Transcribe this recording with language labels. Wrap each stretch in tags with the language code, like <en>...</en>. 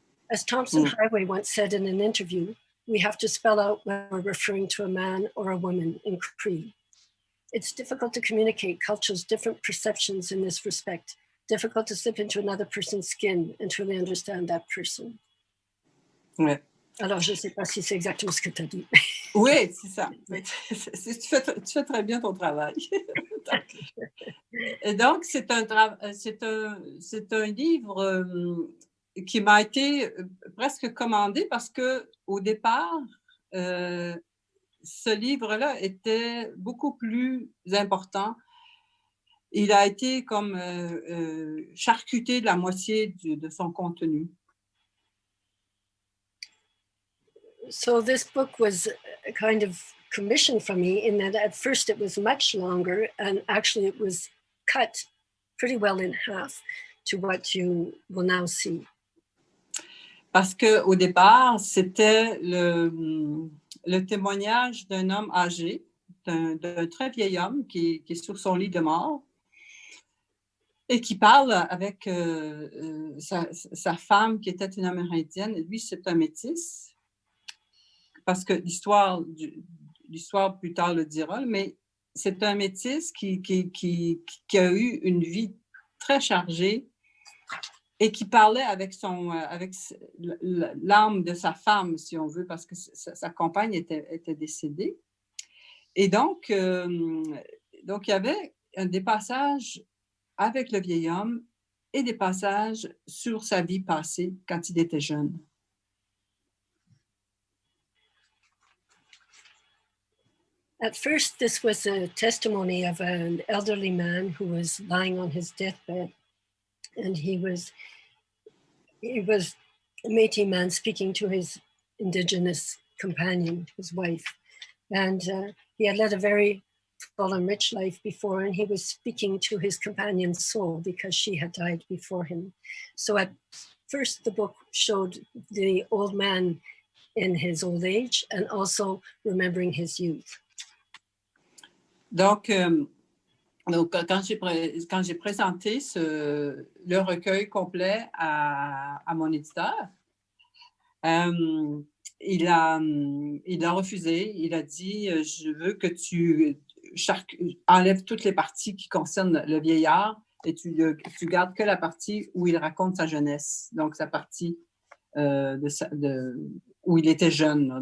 <en>As Thompson Highway once said in an interview, we have to spell out when we're referring to a man or a woman in Cree. It's difficult to communicate cultures' different perceptions in this respect, difficult to slip into another person's skin and truly understand that person.</en> <fr>Ouais. Alors, je ne sais pas si c'est exactement ce que tu as dit. Oui, c'est ça. Tu fais très bien ton travail. Et donc, c'est un livre qui m'a été presque commandé parce qu'au départ, ce livre-là était beaucoup plus important. Il a été comme charcuté de la moitié de son contenu.</fr> <en>So this book was a kind of commission from me in that at first it was much longer and actually it was cut pretty well in half to what you will now see.</en> <fr>Parce qu'au départ, c'était le témoignage d'un homme âgé, d'un très vieil homme qui est sur son lit de mort et qui parle avec sa femme qui était une Amérindienne. Et lui, c'est un métis. Parce que l'histoire plus tard le dira, mais c'est un métis qui a eu une vie très chargée et qui parlait avec l'âme de sa femme, si on veut, parce que sa compagne était décédée. Et donc, il y avait des passages avec le vieil homme et des passages sur sa vie passée quand il était jeune.</fr> <en>At first, this was a testimony of an elderly man who was lying on his deathbed, and he was a Métis man speaking to his Indigenous companion, his wife, and he had led a very full and rich life before, and he was speaking to his companion's soul because she had died before him. So at first, the book showed the old man in his old age and also remembering his youth.</en> <fr>Donc, quand j'ai présenté le recueil complet à mon éditeur, il a refusé. Il a dit, je veux que tu enlèves toutes les parties qui concernent le vieillard et tu gardes que la partie où il raconte sa jeunesse, donc sa partie où il était jeune.</fr>